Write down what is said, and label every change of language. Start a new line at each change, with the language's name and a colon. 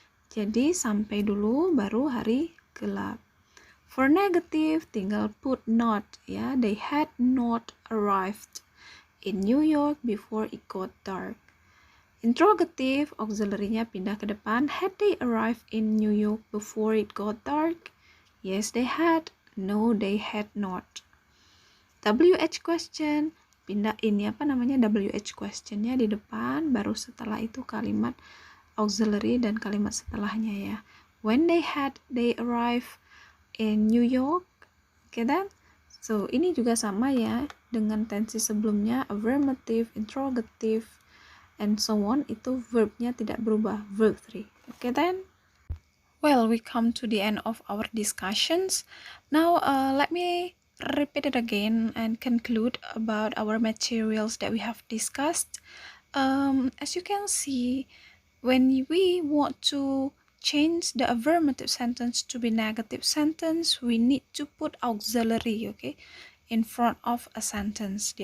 Indonesian: Jadi sampai dulu baru hari gelap.
English: For negative
Indonesian: tinggal
English: put not ya. They had not arrived in New York before it got dark. Interrogative
Indonesian: auxiliary-nya pindah ke depan.
English: Had they arrived in New York before it got dark? Yes, they had. No, they had not.
Indonesian: WH question, pindah ini WH questionnya di depan, baru setelah itu kalimat auxiliary dan kalimat setelahnya ya.
English: When they arrived in New York. Okay then?
Indonesian: So ini juga sama ya dengan tensi sebelumnya, affirmative, interrogative,
English: and so on,
Indonesian: itu verbnya tidak berubah, verb 3.
English: Okay then? Well, we come to the end of our discussions. Now let me repeat it again and conclude about our materials that we have discussed. As you can see, when we want to change the affirmative sentence to be negative sentence, we need to put auxiliary, okay, in front of a sentence.